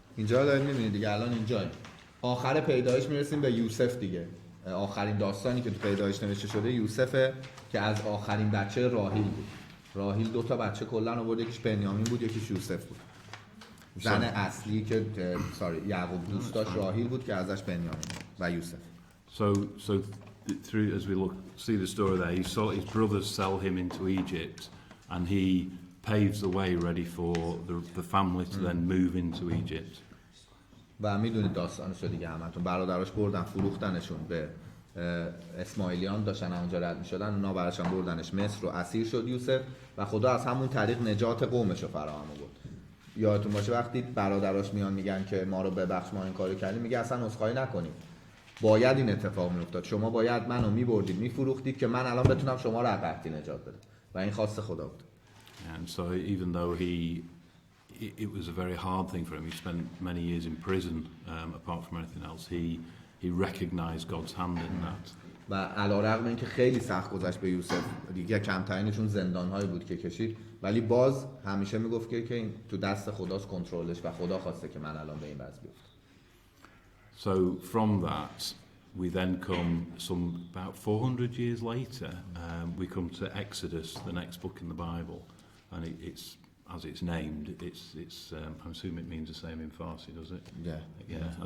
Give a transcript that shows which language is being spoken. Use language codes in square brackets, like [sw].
[fa] اینجا داریم می‌بینید دیگه، الان اینجا آخر پیدایش میرسیم به یوسف دیگه. آخرین داستانی که تو پیدایش نوشته شده یوسفه که از آخرین بچه راهیل بود. راهیل 2 تا بچه کلا آورد، یکیش بنیامین بود، یکیش یوسف بود. زن اصلی که یعقوب دوست داشت راهیل بود که ازش بنیامین و یوسف. [en] So through as we see the story there, he saw his brothers sell him into Egypt, and he paves the way ready for the family to then move into Egypt. [fa] و میدونید داستانشو دیگه همتون، برادراش بردن فروختنشون به اسماعیلیان، داشتن اونجا رد میشدن، اونا براشون بردنش مصر و اسیر شد یوسف و خدا از همون طریق نجات قومشو فراهم آورد. یادتون باشه وقتی برادراش میان میگن که ما رو ببخش ما این کارو کردیم، میگه اصلا عذرخواهی نکنید، باید این اتفاق میافتاد، شما باید منو میبردید میفروختید که من الان بتونم شما رو از قحطی نجات بدم و این خواست خدا بود. [en] And so even though it was a very hard thing for him, he spent many years in prison, apart from anything else, he recognized God's hand in that. [fa] و علیرغم اینکه خیلی سخت گذشت به یوسف، دیگه کمترینشون زندان‌هایی بود که کشید، ولی باز همیشه میگفت که این تو دست خداست، کنترلش، و خدا خواسته که من الان به این وضع بیفتم. [en] So from that, we then come about 400 years later, we come to Exodus, the next book in the Bible, and it's as it's named. I assume it means the same in Farsi, does it? Yeah.